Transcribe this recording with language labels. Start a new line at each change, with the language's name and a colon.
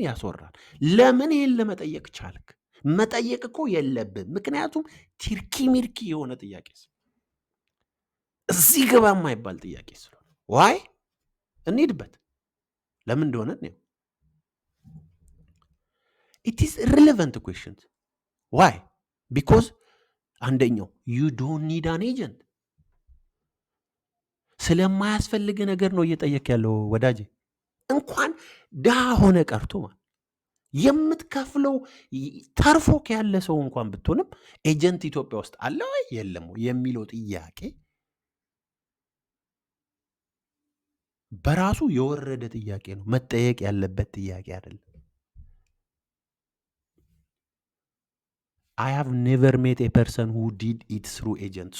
Amharic: ያስወራል። ለምን ይሄን ለመጠየቅ ቻልክ? መጠየቅ እኮ የለብን። ምክንያቱም ቲርኪ ሚርኪ የሆነ ጥያቄ እዚህ ገባ የማይባል ጥያቄ ስለሆነ ዋይ እንሂድበት። ለምን እንደሆነ ነው
English: it is relevant questions. Why? Because
Amharic: አንደኛው
English: you don't need an agent።
Amharic: ስለማያስፈልግ ነገር ነው እየጠየቅ ያለው ወዳጄ። እንኳን ድሃ ሆነ ቀርቶ የምትከፍለው ተርፎክ ያለ ሰው እንኳን ብትሆንም ኤጀንት ኢትዮጵያ ውስጥ አለ ወይ የለም የሚለው ጥያቄ በራሱ የወረደ ጥያቄ ነው፣ መጠየቅ ያለበት ጥያቄ አይደለም።
English: I have never met a person who did it through agent.